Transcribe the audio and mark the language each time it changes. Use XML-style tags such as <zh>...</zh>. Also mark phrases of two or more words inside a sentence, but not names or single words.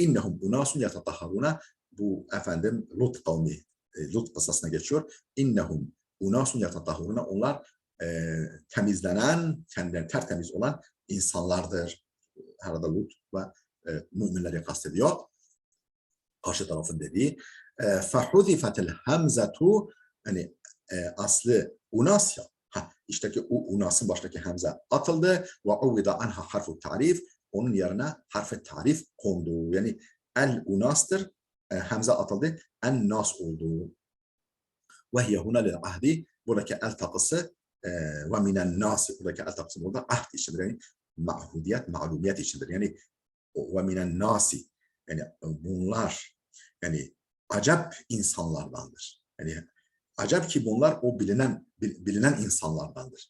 <ar>إنهم أناس يتطهرون.</ar> <tr>Bu efendim Lut kavmi, Lut kıssasına geçiyor.</tr> <ar>إنهم أناس يتطهرون.</ar> <tr>Onlar temizlenen, kendileri tertemiz olan insanlardır. Herhalde Lut ve müminleri kastediyor. Karşı tarafın dediği.</tr> <ar>فَحُذِفَتِ الْهَمْزَةُ.</ar> <tr>Yani aslı unas ya. İşteki o unasın baştaki hemze atıldı.</tr> <ar>وَعُوِّدَ عَنْهَا</ar> <tr>harf tarif. Onun yerine harf tarif kondu. Yani el unastır. Hemze atıldı.</tr> <ar>الناس</ar> <tr>oldu.</tr> <ar>وَهِيَ هُنَا لِلْعَهْدِ.</ar> <tr>Buradaki el takısı</tr> <ar>ومن الناس.</ar> <tr>Buradaki el takısı burada ahd içindir. Yani ma'hudiyet, ma'lumiyet içindir. Yani</tr> <ar>ومن الناس.</ar> <tr>Yani bunlar yani acep insanlardandır. Yani acep ki bunlar o bilinen insanlardandır.</tr>